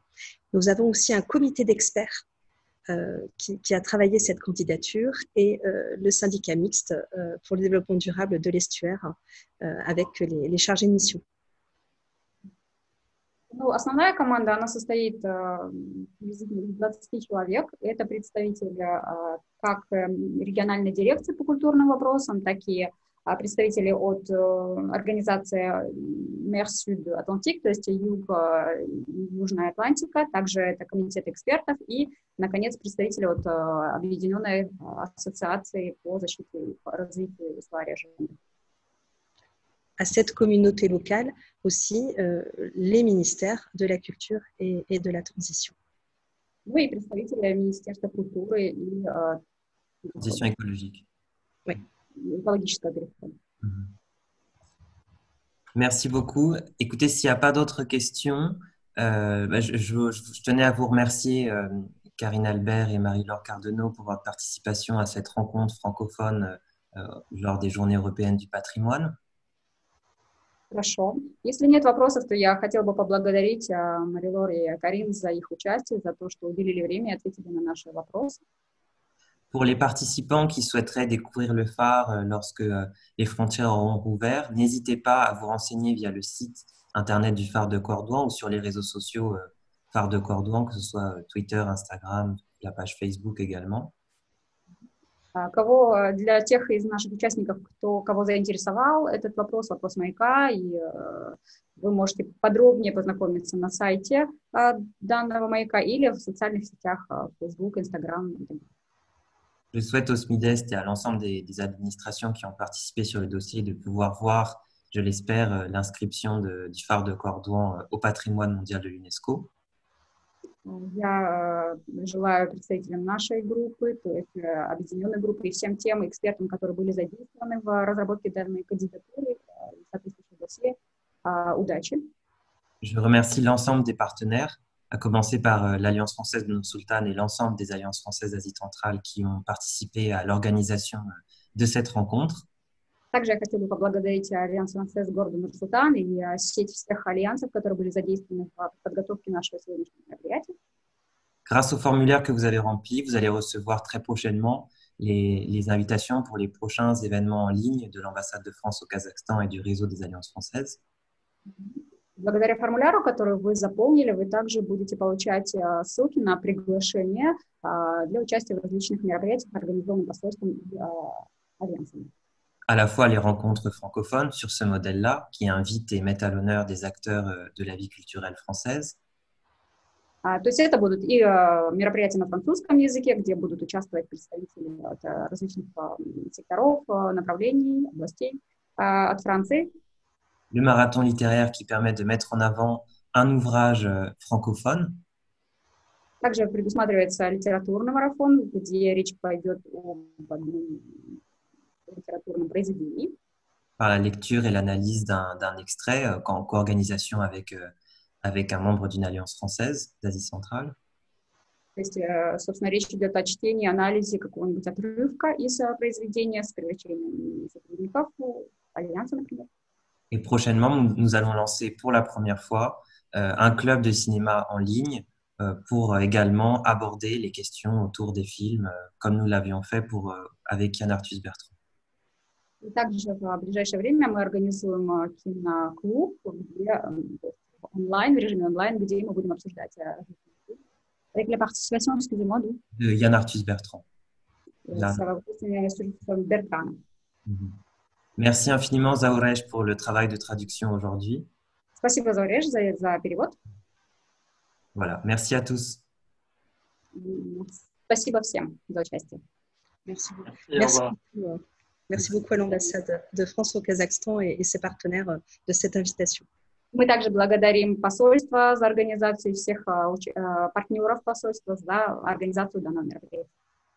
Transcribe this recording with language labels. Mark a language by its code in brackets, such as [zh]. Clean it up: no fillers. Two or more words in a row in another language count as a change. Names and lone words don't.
[fr] Nous avons aussi un comité d'experts qui a travaillé cette candidature et le syndicat mixte pour le développement durable de l'estuaire avec les chargés de mission. [ru] Ну, основная команда, она состоит приблизительно из 20 человек. Это представители как региональной дирекции по культурным вопросам, так и представители от организации Mer Sud-Atlantique, то есть Южная Атлантика, также это комитет экспертов и, наконец, представители от Объединенной ассоциации по защите и развитию истории животных. [fr] À cette communauté locale aussi les ministères de la culture et de la transition. Oui, [ru] и представители Министерства культуры и [fr] Transition écologique. Oui, [ru] экологического перехода. [fr] Merci beaucoup. Écoutez, s'il n'y a pas d'autres questions, je tenais à vous remercier, Karine Albert et Marie-Laure Cardeno, pour votre participation à cette rencontre francophone lors des Journées européennes du patrimoine. [ru] Хорошо. Если нет вопросов, то я хотела бы поблагодарить Мари-Лор и Карин за их участие, за то, что уделили время и ответили на наши вопросы. [fr] Pour les participants qui souhaiteraient découvrir le phare lorsque les frontières auront rouvert, n'hésitez pas à vous renseigner via le site internet du phare de Cordouan ou sur les réseaux sociaux phare de Cordouan, que ce soit Twitter, Instagram, la page Facebook également. [ru] Для тех из наших участников, кого заинтересовал этот вопрос маяка, и вы можете подробнее познакомиться на сайте данного маяка или в социальных сетях Facebook, Instagram. [fr] Je souhaite au SMIDEST et à l'ensemble des administrations qui ont participé sur le dossier de pouvoir voir, je l'espère, l'inscription du phare de Cordouan au patrimoine mondial de l'UNESCO. [ru] Я желаю представителям нашей группы, то есть объединенной группы, и всем тем экспертам, которые были задействованы в разработке данной кандидатуры и соответствующего досье, удачи. [fr] Je remercie l'ensemble des partenaires, à commencer par l'Alliance française de Nour-Sultan et l'ensemble des alliances françaises d'Asie centrale qui ont participé à l'organisation de cette rencontre. [ru] Также я хотела бы поблагодарить Альянс Францез города Нур-Султан и сеть всех альянсов, которые были задействованы в подготовке нашего сегодняшнего мероприятия. [fr] Grâce au formulaire que vous avez rempli, vous allez recevoir très prochainement les invitations pour les prochains événements en ligne de l'ambassade de France au Kazakhstan et du réseau des alliances françaises. [ru] Благодаря формуляру, который вы заполнили, вы также будете получать ссылки на приглашение для участия в различных мероприятиях, организованных посольством и альянсами. [fr] À la fois les rencontres francophones sur ce modèle-là, qui invitent et mettent à l'honneur des acteurs de la vie culturelle française. [ru] То есть это будут и мероприятия на французском языке, где будут участвовать представители от различных секторов, направлений, областей от Франции. [fr] Le marathon littéraire qui permet de mettre en avant un ouvrage francophone. [ru] Также предусматривается литературный марафон, где речь пойдет об одном литературном произведении. [fr] Par la lecture et l'analyse d'un extrait en co-organisation avec un membre d'une alliance française d'Asie centrale. [ru] То есть, собственно, речь идет о чтении, анализе какого-нибудь отрывка из произведения с привлечением сотрудников альянса, например. [fr] Et prochainement, nous allons lancer pour la première fois un club de cinéma en ligne pour également aborder les questions autour des films, comme nous l'avions fait avec Yann Arthus Bertrand. [ru] И также в ближайшее время мы организуем киноклуб, где онлайн, в режиме онлайн, где мы будем обсуждать [fr] avec la participation, excusez-moi, de Yann Arthus Bertrand. Bertrand. Merci infiniment, Zaourej, pour le travail de traduction aujourd'hui. [ru] Спасибо, Зауреш, за перевод. [fr] Voilà, merci à tous. [ru] Спасибо всем за участие. [fr] Merci. Merci. Au revoir. Merci beaucoup à l'ambassade de France au Kazakhstan et ses partenaires de cette invitation. [ru] Мы также благодарим посольство за организацию, всех партнеров посольства за организацию данного мероприятия.